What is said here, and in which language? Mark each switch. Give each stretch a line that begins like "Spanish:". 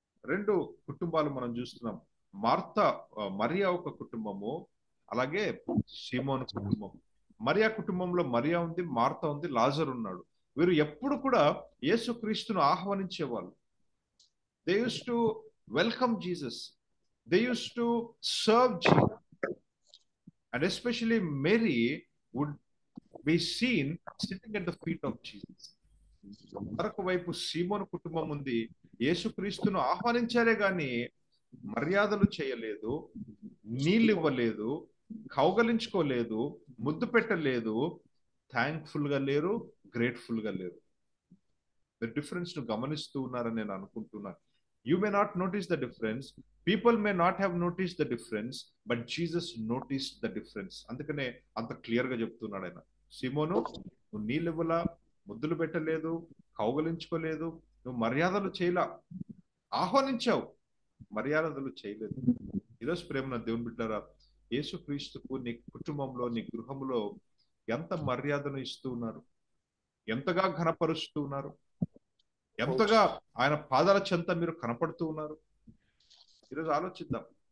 Telugu: రెండు కుటుంబాలు మనం చూస్తున్నాం. మరియా ఒక కుటుంబము, అలాగే సీమోను కుటుంబం. మరియా కుటుంబంలో మరియా ఉంది, మార్తా ఉంది, లాజరు ఉన్నాడు. వీరు ఎప్పుడు కూడా యేసు క్రీస్తును ఆహ్వానించేవాళ్ళు.
English: They used to welcome Jesus. They used to serve Jesus. And especially Mary would be seen sitting at the feet of Jesus.
Telugu: మరొక వైపు సీమోను కుటుంబం ఉంది. యేసుక్రీస్తును ఆహ్వానించారే గాని మర్యాదలు చేయలేదు, నీళ్ళు ఇవ్వలేదు, కౌగలించుకోలేదు, ముద్దు పెట్టలేదు, థ్యాంక్ఫుల్ గా లేరు, గ్రేట్ఫుల్ గా లేరు. మీరు డిఫరెన్స్ ను గమనిస్తూ ఉన్నారని నేను అనుకుంటున్నాను.
English: You may not notice the difference. People may not have noticed the difference, but Jesus noticed the difference.
Telugu: అందుకనే అంత క్లియర్ గా చెప్తున్నాడు ఆయన. సీమోను, నువ్వు నీళ్ళు ఇవ్వలా, ముద్దులు పెట్టలేదు, కౌగలించుకోలేదు, నువ్వు మర్యాదలు చేయలా, ఆహ్వానించావు, మర్యాదలు చేయలేదు. ఈరోజు ప్రేమ దేవుని బిడ్డలారా, యేసుక్రీస్తుకు నీ కుటుంబంలో, నీ గృహంలో ఎంత మర్యాదను ఇస్తూ ఉన్నారు, ఎంతగా ఘనపరుస్తూ ఉన్నారు, ఎంతగా ఆయన పాదాల చెంత మీరు కనపడుతూ ఉన్నారు. ఈరోజు ఆలోచిద్దాం.